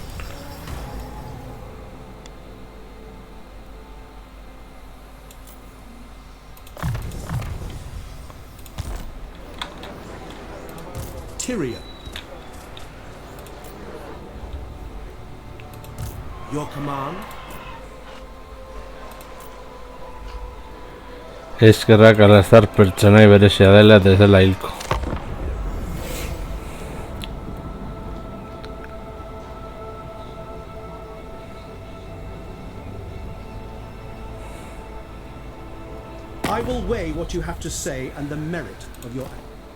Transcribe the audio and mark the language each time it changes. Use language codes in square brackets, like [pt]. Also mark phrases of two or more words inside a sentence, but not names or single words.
[en] Tyrion. Your command? [eu] Eskerrak alazar pertsonai berezia dela eta ez dela hilko. [en] I will weigh what you have to say and the merit of your act.